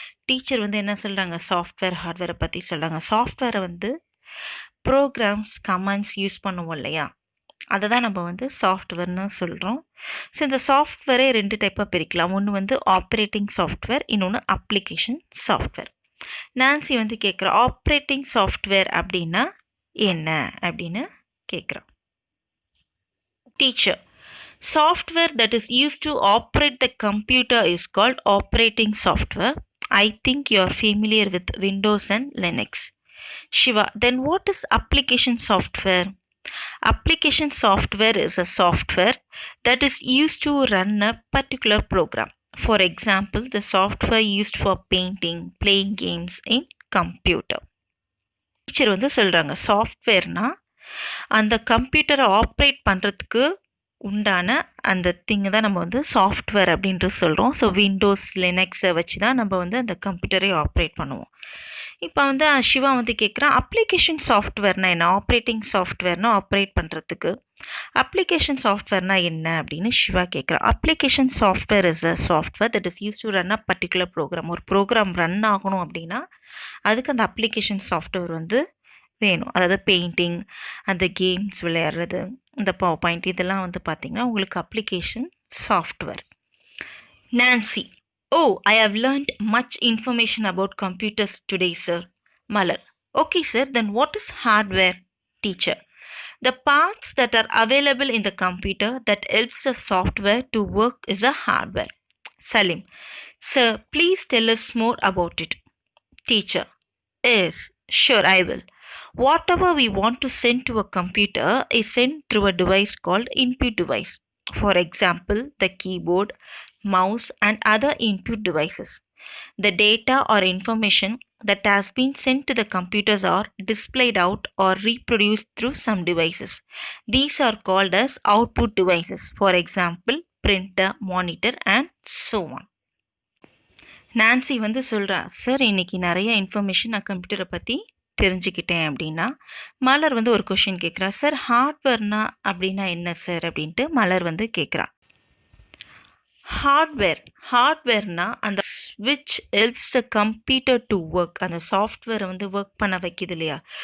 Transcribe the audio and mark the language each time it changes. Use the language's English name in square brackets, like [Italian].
[Tamil] Teacher வந்து என்ன சொல்கிறாங்க, சாஃப்ட்வேர் ஹார்ட்வேரை பற்றி சொல்கிறாங்க. சாஃப்ட்வேரை வந்து ப்ரோக்ராம்ஸ் கமாண்ட்ஸ் யூஸ் பண்ணுவோம் இல்லையா, அதை தான் நம்ம வந்து சாஃப்ட்வேர்னு சொல்கிறோம். ஸோ இந்த சாஃப்ட்வேரே ரெண்டு டைப்பாக பிரிக்கலாம். ஒன்று வந்து ஆப்ரேட்டிங் சாஃப்ட்வேர், இன்னொன்று அப்ளிகேஷன் சாஃப்ட்வேர். நான்சி வந்து கேட்குறா, ஆப்ரேட்டிங் சாஃப்ட்வேர் அப்படின்னா என்ன அப்படின்னு கேட்குறான். [English] Teacher, software that is used to operate the computer is called operating software. I think you are familiar with Windows and Linux. Shiva, then what is application software? Application software is a software that is used to run a particular program. For example, the software used for painting, playing games in computer. [Tamil] Teacher வந்து சொல்கிறாங்க சாஃப்ட்வேர்னா அந்த கம்ப்யூட்டரை operate பண்ணுறதுக்கு உண்டான அந்த திங்கு தான் நம்ம வந்து சாஃப்ட்வேர் அப்படின்ட்டு சொல்கிறோம். ஸோ விண்டோஸ் லினக்ஸை வச்சு தான் நம்ம வந்து அந்த கம்ப்யூட்டரை ஆப்ரேட் பண்ணுவோம். இப்போ வந்து சிவா வந்து கேட்குறான், அப்ளிகேஷன் சாஃப்ட்வேர்னா என்ன? ஆப்ரேட்டிங் சாஃப்ட்வேர்னா ஆப்ரேட் பண்ணுறதுக்கு, அப்ளிகேஷன் சாஃப்ட்வேர்னா என்ன அப்படின்னு சிவா கேட்குறான். [English] Application software is a software that is use to run a particular program. [Tamil] ஒரு ப்ரோக்ராம் ரன் ஆகணும் அப்படின்னா அதுக்கு அந்த அப்ளிகேஷன் சாஃப்ட்வேர் வந்து வேணும். அதாவது பெயிண்டிங், அந்த கேம்ஸ் விளையாடுறது, இந்த பவர் பாயிண்ட், இதெல்லாம் வந்து பார்த்திங்கன்னா உங்களுக்கு application software. [English] Nancy, oh, I have learned much information about computers today, sir. Malar, okay, sir, then what is hardware? Teacher, the parts that are available in the computer that helps the software to work is a hardware. Salim, sir, please tell us more about it. Teacher, yes, sure, I will. Whatever we want to send to a computer is sent through a device called input device. For example, the keyboard, mouse, and other input devices. The data or information that has been sent to the computers are displayed out or reproduced through some devices. These are called as output devices. For example, printer, monitor, and so on. [Tamil] Nancy வந்து சொல்கிறா, sir இன்னைக்கு நிறைய information நான் கம்ப்யூட்டரை பற்றி தெரிஞ்சுக்கிட்டேன் அப்படின்னா. மலர் வந்து ஒரு கொஷின் கேட்குறா, சார் ஹார்ட்வேர்னா அப்படின்னா என்ன சார் அப்படின்ட்டு மலர் வந்து கேட்குறா. ஹார்ட்வேர்னா அந்த [English] ஸ்விட்ச் helps the computer to work, [Tamil] அந்த சாஃப்ட்வேரை வந்து ஒர்க் பண்ண வைக்கிது இல்லையா.